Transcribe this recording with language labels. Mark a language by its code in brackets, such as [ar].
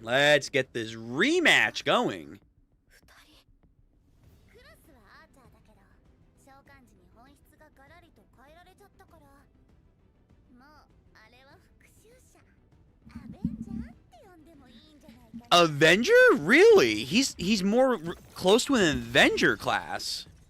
[en] Let's get this rematch going. [ja] クラスはアーチャーだけど召喚時に本質がガラリと変えられちゃったから、もうあれは復讐者アベンジャーって呼んでもいいんじゃないかな。 [en] Avenger? Really? He's more close to an Avenger class.